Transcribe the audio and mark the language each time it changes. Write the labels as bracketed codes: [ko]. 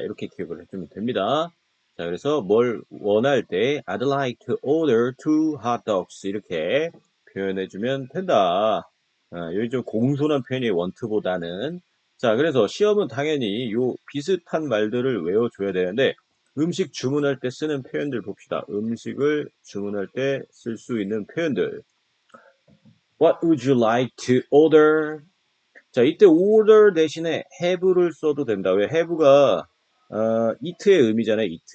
[ko] 이렇게 기억을 해주면 됩니다. 자, 그래서 뭘 원할 때 [en] I'd like to order two hot dogs [ko] 이렇게 표현해주면 된다. 여기 좀 공손한 표현이 want보다는. 자, 그래서 시험은 당연히 요 비슷한 말들을 외워줘야 되는데 음식 주문할 때 쓰는 표현들 봅시다. 음식을 주문할 때 쓸 수 있는 표현들. [en] What would you like to order? [ko] 자, 이때 order 대신에 have를 써도 된다. 왜 have가 eat의 의미잖아요.